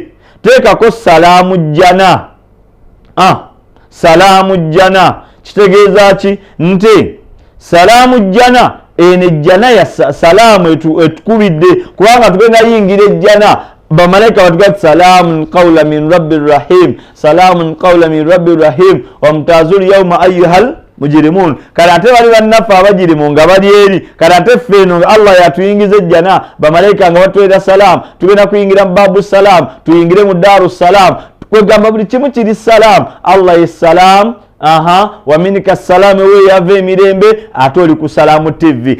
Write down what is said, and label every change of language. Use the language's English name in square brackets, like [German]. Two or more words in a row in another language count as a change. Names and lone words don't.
[Ganda] Teekako salaamu jjana. Salaamu jjana kitegeeza ki? Nti salaamu jjana eno ejjana ya salaamu etukubidde kubanga tugenda yingira ejjana bamalayika batugati [Arabic] سلام قولا من رب رحيم سلام قولا من رب رحيم وامتازوا اليوم أيها المجرمون. [Ganda] Kale ate bali bannaffe abajirimu nga bali eri, kale ate ffe eno Allah yatuyingiza ejjana bamalayika nga batwera salaamu, tugenda kuyingira mu [Arabic] باب السلام, [Ganda] tuyingire mu [Arabic] دار السلام, [Ganda] kwegamba buli kimu kiri salaamu. Allah ye salaamu, wa minika salaamu we yava emirembe, ate oli ku Salaamu TV.